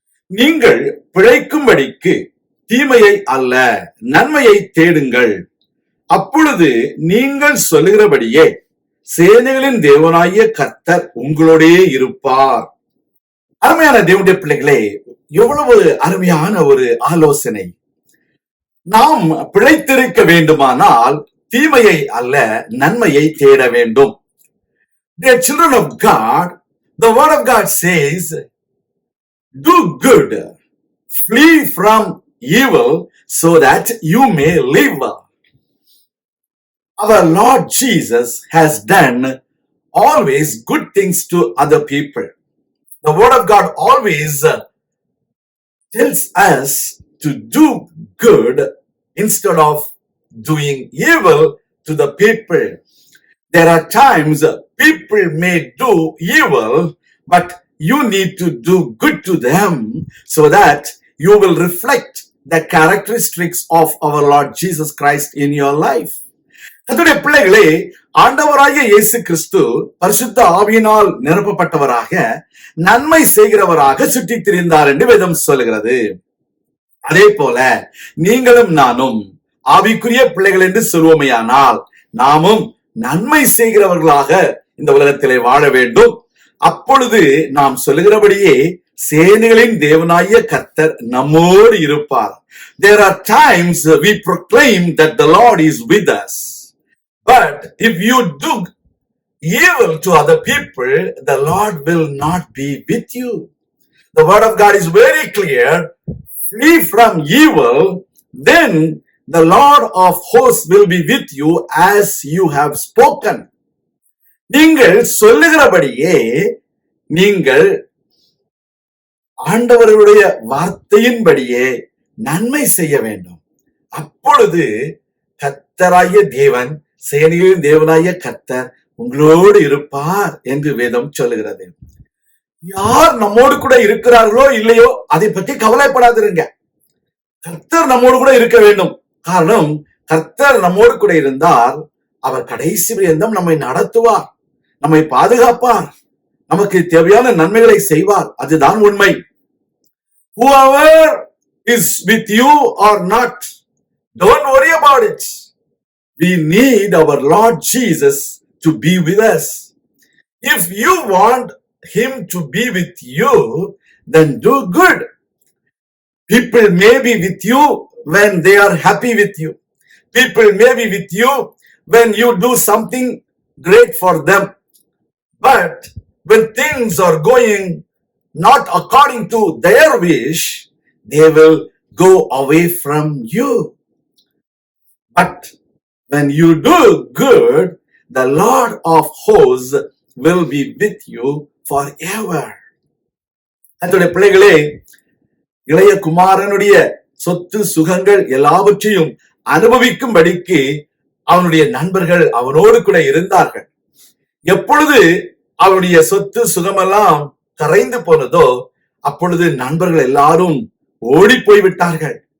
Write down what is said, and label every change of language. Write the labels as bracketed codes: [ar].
[ta] நீங்கள் பிழைக்கும்படிக்கு தீமையை அல்ல நன்மையை தேடுங்கள், அப்பொழுது நீங்கள் சொல்லுகிறபடியே சேனைகளின் தேவனாகிய கர்த்தர் உங்களோடே இருப்பார். அருமையான தேவனுடைய பிள்ளைகளே, எவ்வளவு அருமையான ஒரு ஆலோசனை. நாம் பிழைத்திருக்க வேண்டுமானால் தீமையை அல்ல நன்மையை தேட வேண்டும். [en] Dear children of God, the word of God says, do good, flee from evil so that you may live. Our Lord Jesus has done always good things to other people. The word of God always tells us to do good instead of doing evil to the people. There are times people may do evil, but you need to do good to them so that you will reflect the characteristics of our Lord Jesus Christ in your life. [ta] கர்த்தருடைய பிள்ளைகளே, ஆண்டவராகிய இயேசு கிறிஸ்து பரிசுத்த ஆவியினால் நிரப்பப்பட்டவராக நன்மை செய்கிறவராக சுற்றித் திரிந்தார் என்று வேதம் சொல்லுகிறது. அதே போல நீங்களும் நானும் ஆவிக்குரிய பிள்ளைகள் என்று சொல்வோமையானால் நாமும் நன்மை செய்கிறவர்களாக இந்த உலகத்திலே வாழ வேண்டும். அப்பொழுது நாம் சொல்லுகிறபடியே சேனைகளின் தேவனாகிய கர்த்தர் நம்மோடு இருப்பார். [en] There are times we proclaim that the Lord is with us. But if you do evil to other people, the Lord will not be with you. The word of God is very clear. Flee from evil, then the Lord of hosts will be with you as you have spoken. [ta] நீங்கள் சொல்லுகிறபடியே நீங்கள் ஆண்டவருடைய வார்த்தையின்படியே நன்மை செய்ய வேண்டும். அப்பொழுது கர்த்தராகிய தேவன், சேனைகளின் தேவனாகிய கர்த்தர் உங்களோடு இருப்பார் என்று வேதம் சொல்லுகிறது. யார் நம்மோடு கூட இருக்கிறார்களோ இல்லையோ அதை பற்றி கவலைப்படாதிருங்க. கர்த்தர் நம்மோடு கூட இருக்க வேண்டும். காரணம், கர்த்தர் நம்மோடு கூட இருந்தால் அவர் கடைசி பரியந்தம் நம்மை நடத்துவார், நம்மை பாதுகாப்பார், நமக்கு தேவையான நன்மைகளை செய்வார். அதுதான் உண்மை. [en] Whoever is with you or not, don't worry about it. We need our Lord Jesus to be with us. If you want him to be with you, then do good. People may be with you when they are happy with you. People may be with you when you do something great for them. But when things are going not according to their wish, they will go away from you. But when you do good, the Lord of hosts will be with you forever. [ta] அதோட பிள்ளைகளே, இளைய குமாரனுடைய சொத்து சுகங்கள் எல்லாவற்றையும் அனுபவிக்கும்படிக்கு அவனுடைய நண்பர்கள் அவனோடு கூட இருந்தார்கள். எப்பொழுது அவனுடைய சொத்து சுகமெல்லாம் கரைந்து போனதோ அப்பொழுது நண்பர்கள் எல்லாரும் ஓடி போய்விட்டார்கள்.